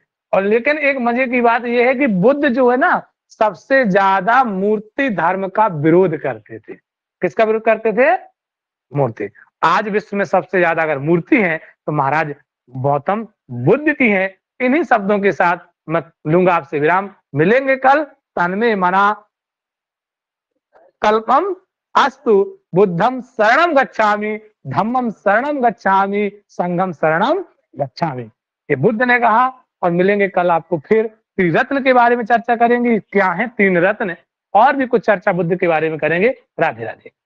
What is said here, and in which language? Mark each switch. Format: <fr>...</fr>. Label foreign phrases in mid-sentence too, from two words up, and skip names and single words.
<hi>और लेकिन एक मजे की बात यह है कि बुद्ध जो है ना, सबसे ज्यादा मूर्ति धर्म का विरोध करते थे। किसका विरोध करते थे? मूर्ति। आज विश्व में सबसे ज्यादा अगर मूर्ति है तो महाराज गौतम बुद्ध की है। इन्हीं शब्दों के साथ मैं लूंगा आपसे विराम। मिलेंगे कल।</hi> <sa>तन्मे मना कल्पम अस्तु।</sa> <pi>बुद्धम शरणम गच्छामि, धम्मम शरणम गच्छामि, संघम शरणम गच्छामि।</pi> <hi>ये बुद्ध ने कहा। और मिलेंगे कल आपको फिर। त्रिरत्न के बारे में चर्चा करेंगे, क्या है तीन रत्न, और भी कुछ चर्चा बुद्ध के बारे में करेंगे। राधे राधे।</hi>